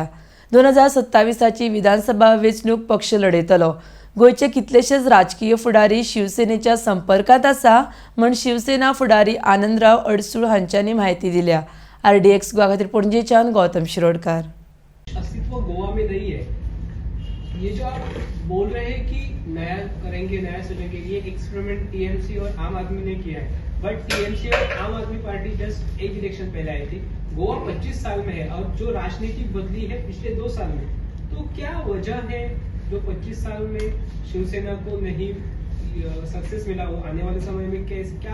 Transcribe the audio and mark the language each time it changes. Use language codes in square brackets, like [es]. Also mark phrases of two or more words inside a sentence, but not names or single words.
[kok] 2027ची विधानसभा वेंचणूक पक्ष लढयतलो. गोंयचे कितलेशेच राजकीय फुडारी शिवसेनेच्या संपर्कात आसा म्हण शिवसेना फुडारी आनंदराव अडसूळ हांच्यांनी म्हायती दिल्या. RDX गोवा खातीर पणजेच्यान गौतम शिरोडकार. [hi] अस्तित्व गोवा में नहीं है. ये जो आप बोल रहे हैं कि नया करेंगे, नया चलेंगे, ये एक्सपेरिमेंट टीएमसी और आम आदमी ने किया है. बट टीएमसी और आम आदमी पार्टी जस्ट एक इलेक्शन पहले आई थी. गोवा 25 साल में है और जो राजनीति बदली है पिछले 2 साल में, तो क्या वजह है जो 25 साल में शिवसेना को नहीं सक्सेस मिला, वो आने वाले समय में क्या?